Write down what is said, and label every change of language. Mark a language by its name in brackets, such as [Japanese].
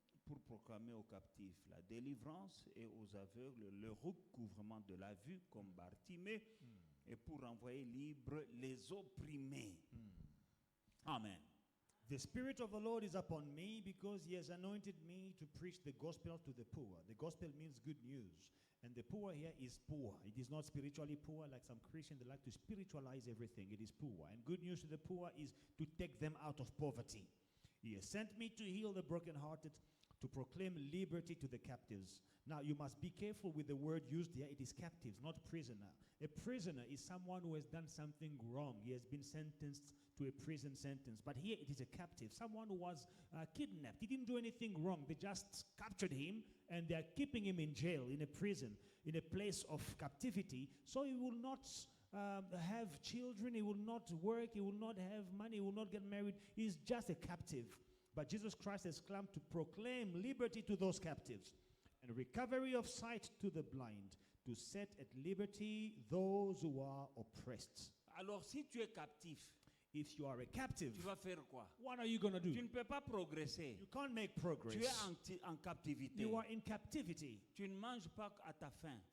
[French] pour proclamer aux captifs la délivrance et aux aveugles le recouvrement de la vue comme Bartimée et pour renvoyer libres les opprimés. Amen. [English] The Spirit of the Lord is upon me because he has anointed me to preach the gospel to the poor. The gospel means good news. And the poor here is poor. It is not spiritually poor like some Christians. They like to spiritualize everything. It is poor. And good news to the poor is to take them out of poverty. He has sent me to heal the brokenhearted, to proclaim liberty to the captives. Now, you must be careful with the word used here. It is captives, not prisoner. A prisoner is someone who has done something wrong. He has been sentenced to a prison sentence. But here it is a captive, someone who was kidnapped. He didn't do anything wrong. They just captured him and they are keeping him in jail, in a prison, in a place of captivity. So he will not have children, he will not work, he will not have money, he will not get married. He's just a captive. But Jesus Christ has come to proclaim liberty to those captives and recovery of sight to the blind, to set at liberty those who are oppressed. [French] Alors si tu es captif, [English] If you are a captive, [French] tu vas faire quoi? [English] what are you going to do? [French] Tu ne peux pas progresser. [English] You can't make progress. [French] Tu es en captivité. [English] You are in captivity. [French] Tu ne manges pas à ta faim.